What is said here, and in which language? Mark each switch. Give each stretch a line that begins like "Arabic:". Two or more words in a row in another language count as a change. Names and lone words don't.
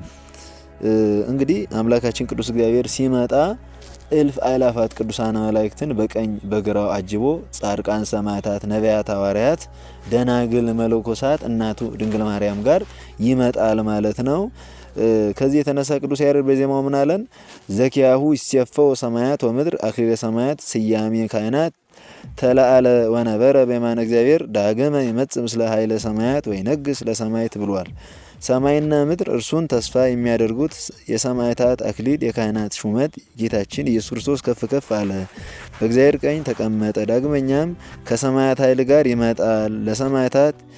Amharic: እንግዲህ አምላካችን ቅዱስ እግዚአብሔር ሲመጣ እልፍ አእላፋት ቅዱሳን መላእክትን በቀኝ በግራው አጅቦ ጻድቃን፣ ሰማዕታት፣ ነቢያት፣ ሐዋርያት፣ ደናግል፣ መለኮሳት እናቱ ድንግል ማርያም ጋር ይመጣል ማለት ነው። ከዚህ የተነሳ ቅዱስ ያሬድ በዜማው ምን አለን?
Geez: ዘኪያሁ ይሴፈው ሰማያት ወምድር አክሊለ ሰማያት ስያሜ ካህናት ተላአለ ወነበረ በየማነ እግዚአብሔር ዳግመ ይመጽእ ምስለ ኃይለ ሰማያት ወይነግስ ለሰማያት
Amharic: ብሏል። ሰማይና ምድር እርሱን ተስፋ የሚያደርጉት የሰማዕታት አክሊል የካህናት ሹመት ጌታችን ኢየሱስ ክርስቶስ ከፍ ከፍ አለ፣ በእግዚአብሔር ቀኝ ተቀመጠ። ዳግመኛም ከሰማያት ኃይል ጋር ይመጣል፣ ለሰማዕታት